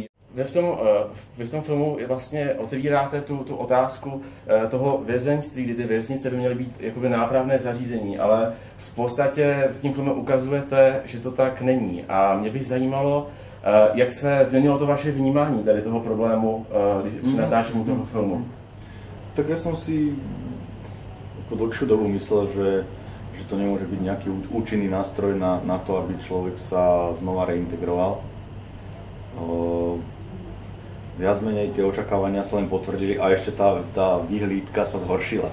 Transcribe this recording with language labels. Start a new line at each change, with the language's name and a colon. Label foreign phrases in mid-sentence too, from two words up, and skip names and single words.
Czech: Vy v tom filmu vlastně otevíráte tu otázku toho vězeňství, kdy ty věznice by měly být jakoby nápravné zařízení, ale v podstatě tím filmem ukazujete, že to tak není. A mě by zajímalo, jak se změnilo to vaše vnímání tady toho problému při natáčení toho filmu.
Slovak: Tak ja som si ako dlhšiu dobu myslel, že to nemôže byť nejaký účinný nástroj na to, aby človek sa znova reintegroval. Viac menej tie očakávania sa len potvrdili a ešte tá vyhlídka sa zhoršila.